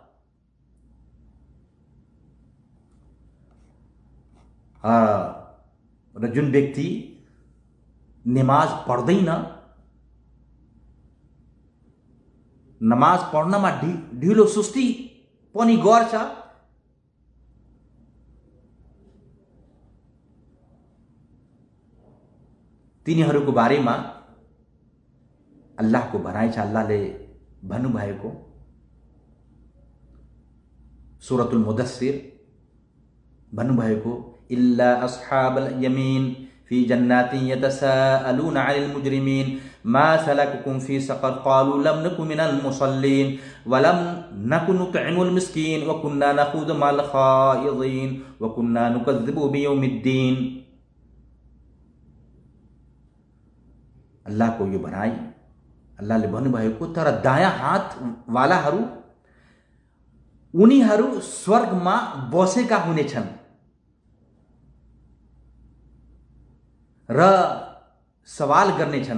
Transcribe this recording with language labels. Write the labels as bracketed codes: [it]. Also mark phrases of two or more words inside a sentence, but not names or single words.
[ne] र जुन व्यक्ति नमाज पढ्दैन, नमाज पढ्नमा ढिलो सुस्ती पनि गर्छ, तिनीहरूको बारेमा अल्लाहको भनाइ छ। अल्लाहले भन्नुभएको सूरतुल मुदस्सिर भन्नुभएको, [ar] إلا أصحاب اليمين في جنات يتساءلون عن المجرمين ما سلككم في سقر قالوا لم نك من المصلين ولم نك نطعم المسكين وكنا نخوض مع الخائضين وكنا نكذب بيوم الدين. [ne] अल्लाहको यो भनाइ, अल्लाहले भन्नुभएको, तर दायाँ हात वालाहरू उनीहरू स्वर्गमा बसेका हुनेछन् र सवाल गर्नेछन्।